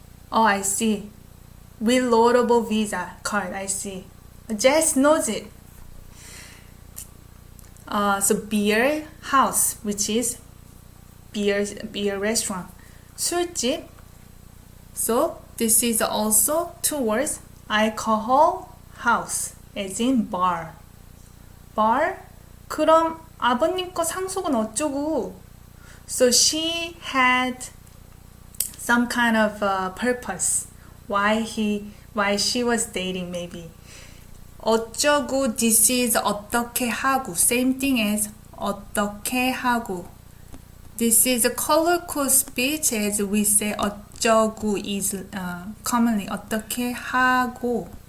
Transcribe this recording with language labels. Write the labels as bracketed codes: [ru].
[en] Oh, I see. Reloadable Visa card, I see. Jess knows it. So beer house, which is beer restaurant. [ko] 술집. [en] So this is also two words. Alcohol house, as in bar. Bar? [ko] 그럼 아버님 거 상속은 어쩌고? [en] So she had some kind of purpose why she was dating, maybe. 어쩌고, this is 어떻게 하고, same thing as 어떻게 하고. This is a colloquial speech, as we say 어쩌고 is commonly 어떻게 하고.